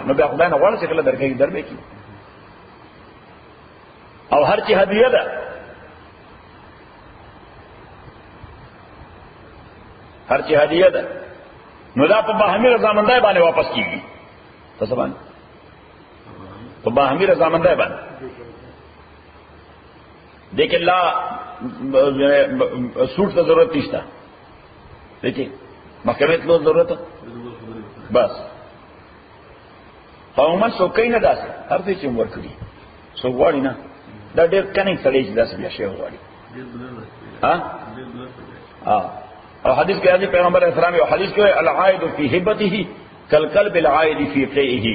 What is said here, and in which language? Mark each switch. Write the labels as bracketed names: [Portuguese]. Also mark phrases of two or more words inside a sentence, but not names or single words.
[Pashto] نو بیا خدای نه غواړي چې کله درکوي در به کړي. او هر چې هدیه ده، هر چې هدیه ده نو دا په باهمي رضامندۍ باندې واپس کیږي. څه باندې؟ په باهمي رضامندۍ باندې. دیکھیں لا سوٹ ته ضرورت نشته، دیکھیں محکمې ته ضرورت بس. عموما څوک نه داسې هر څه چې ورکړي څوک غواړي نه، دا ډېر کنی سړی چې داسې بیا شی غواړي. او حدیث کې راځي پیغمبر اسلام یو حدیث کې [Arabic] العائد فی هبته کالکلب العائد فی قیئه.